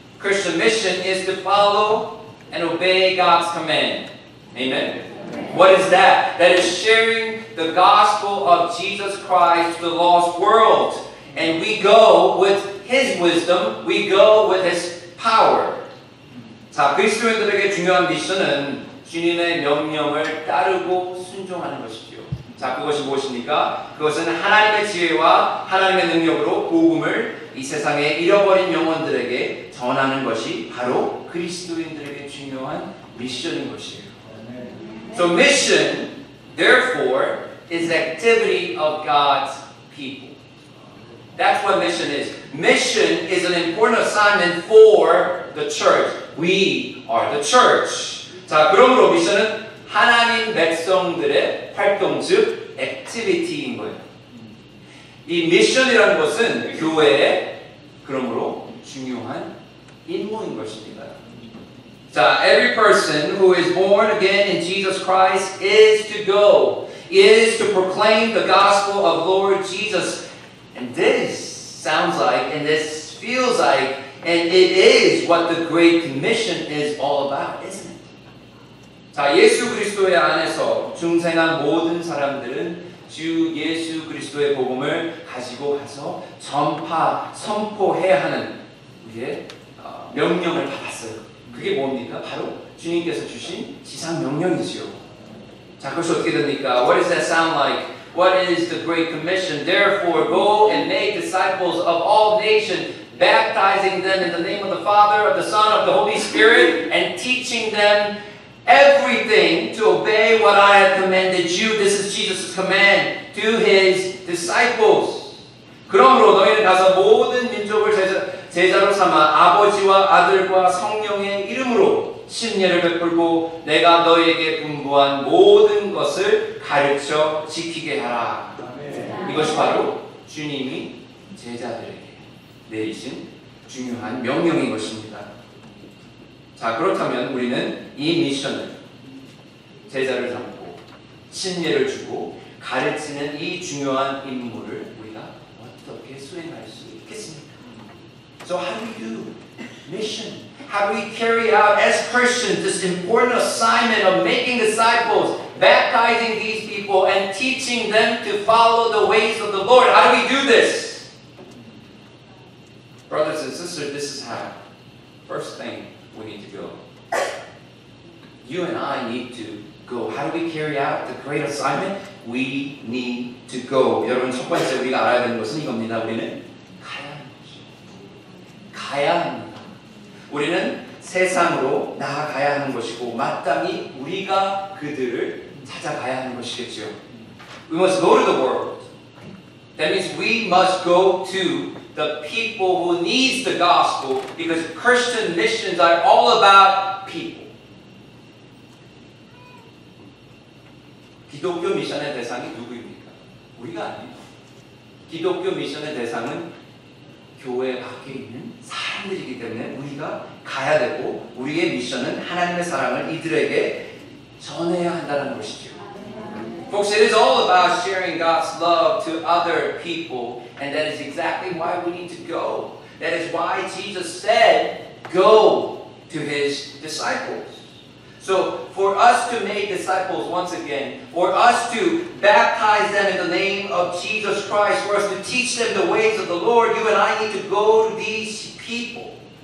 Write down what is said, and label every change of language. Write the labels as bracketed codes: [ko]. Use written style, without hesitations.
[en] Christian mission is to follow and obey God's command. Amen? What is that? That is sharing the gospel of Jesus Christ to the lost world. And we go with His wisdom, we go with His power. [ko] 자, 그리스도인들에게 중요한 미션은 주님의 명령을 따르고 순종하는 것이죠. 자, 그것이 무엇입니까? 그것은 하나님의 지혜와 하나님의 능력으로 복음을 이 세상에 잃어버린 영혼들에게 전하는 것이 바로 그리스도인들에게 중요한 미션인 것이에요. [en] So mission, therefore, is activity of God's people. That's what mission is. Mission is an important assignment for the church. We are the church. [ko] 자, 그러므로 미션은 하나님 백성들의 활동, 즉 activity인 거예요. 이 미션이라는 것은 교회의 그러므로 중요한 임무인 것입니다. [en] 자, every person who is born again in Jesus Christ is to go, is to proclaim the gospel of Lord Jesus. And this sounds like, and this feels like, and it is what the Great Commission is all about, isn't it? [ko] 자, 예수 그리스도의 안에서 중생한 모든 사람들은 주 예수 그리스도의 복음을 가지고 가서 선포해야 하는 우리의 명령을 받았어요. 그게 뭡니까? 바로 주님께서 주신 지상 명령이지요. 자, 그것이 어떻게 됩니까? [en] What does that sound like? What is the Great Commission? Therefore, go and make disciples of all nations, baptizing them in the name of the Father, of the Son, of the Holy Spirit, and teaching them everything to obey what I have commanded you. This is Jesus' command to His disciples. [ko] 그러므로 너희는 가서 모든 민족을 제자로 삼아 아버지와 아들과 성령의 이름으로 신뢰를 베풀고 내가 너희에게 분부한 모든 것을 가르쳐 지키게 하라. 이것이 바로 주님이 제자들에게 내리신 중요한 명령인 것입니다. 자, 그렇다면 우리는 이 미션을 제자를 삼고 신뢰를 주고 가르치는 이 중요한 임무를 우리가 어떻게 수행할 수 있겠습니까? [en] So how do we do mission? How do we carry out as Christians this important assignment of making disciples, baptizing these people, and teaching them to follow the ways of the Lord? How do we do this? Brothers and sisters, this is how. First thing, we need to go. You and I need to go. How do we carry out the great assignment? We need to go. [ko] 여러분, 첫 번째 우리가 알아야 되는 것은 이겁니다. 우리는 가야 하는 것이죠. 가야 합니다. 우리는 세상으로 나아가야 하는 것이고 마땅히 우리가 그들을 찾아가야 하는 것이겠죠. [en] We must go to the world. That means we must go to the people who needs the gospel because Christian missions are all about people. [ko] 기독교 미션의 대상이 누구입니까? 우리가 아니에요. 기독교 미션의 대상은 교회 밖에 있는 사람들이기 때문에 우리가 가야 되고 우리의 미션은 하나님의 사랑을 이들에게 전해야 한다는 것이죠. [en] Folks, it is all about sharing God's love to other people, and that is exactly why we need to go. That is why Jesus said, go to his disciples. So, for us to make disciples once again, for us to baptize them in the name of Jesus Christ, for us to teach them the ways of the Lord, you and I need to go to these people.